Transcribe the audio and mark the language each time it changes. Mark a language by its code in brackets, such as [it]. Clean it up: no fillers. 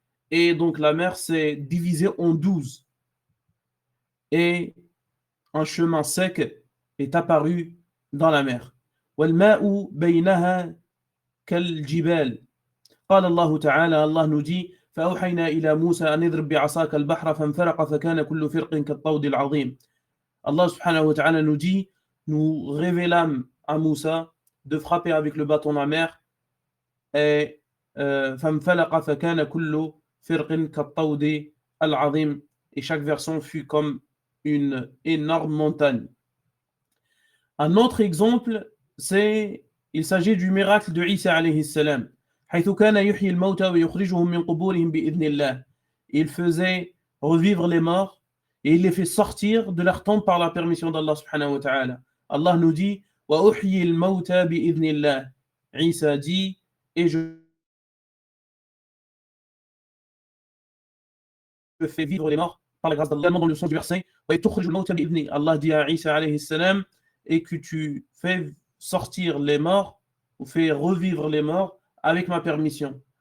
[fr] Et donc la mer s'est divisée en 12. Et un chemin sec est apparu dans la mer. [ar] والماء بينها كالجبال. قال الله تعالى الله نجي فأوحينا إلى موسى أن اضرب بعصاك البحر فانفلق فكان كل فرق كالطود العظيم. [fr] Allah subhanahu wa ta'ala nous dit, nous révélâmes à Moussa de frapper avec le bâton la mer et [ar] فانفلق فكان كل فرق كالطود العظيم. [fr] Et chaque version fut comme une énorme montagne. Un autre exemple, il s'agit du miracle de Isa alayhi salam. [ar] حيث كان يحيي الموتى ويخرجهم من قبورهم بإذن الله. [fr] Il faisait revivre les morts et il les fait sortir de leur tombe par la permission d'Allah subhanahu wa ta'ala. Allah nous dit [ar] وأحيي الموتى بإذن الله. [fr] Isa dit et je fais vivre les morts par la grâce d'Allah. Dans le sens du verset [ar] وتخرج الموتى بإذنه. [fr] Allah dit à Isa alayhi salam et que tu fais sortir les morts ou fais revivre les morts avec ma permission.